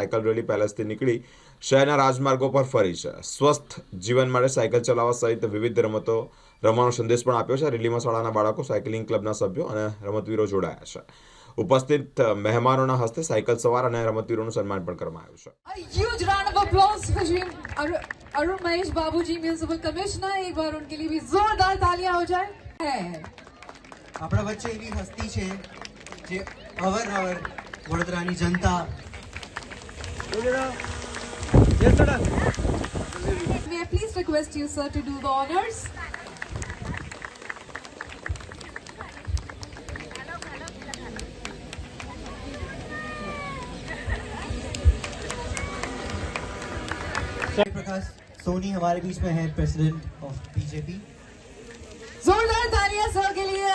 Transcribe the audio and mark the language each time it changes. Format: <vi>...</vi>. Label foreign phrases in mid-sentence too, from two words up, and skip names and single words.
<gu>સાયકલ રેલી પેલેસથી નીકળી શહેરના રાજમાર્ગો પર ફરી છે. સ્વસ્થ જીવન માટે સાયકલ ચલાવવા સહિત વિવિધ રમતો રમવાનો સંદેશ પણ આપ્યો છે. રેલીમાં શાળાના બાળકો, સાયકલિંગ ક્લબના સભ્યો અને રમતવીરો જોડાયા છે. ઉપસ્થિત મહેમાનોના હસ્તે સાયકલ સવાર અને રમતવીરોનું સન્માન પણ કરવામાં આવ્યું છે.</gu> <en>A huge round of applause for अरुण महेश बाबू जी, municipal commissioner.</en> <hi>एक बार उनके लिए भी जोरदार तालियां हो जाए.</hi> <gu>આપણા વચ્ચે એવી હસ્તી છે જે અવારનવાર વડોદરાની જનતા</gu> <en>May I please request you, sir, to do the honors?</en> <hi>प्रकाश सोनी हमारे बीच में है,</hi> <en>President of BJP.</en> <hi>जोरदार तालियां सर के लिए.</hi>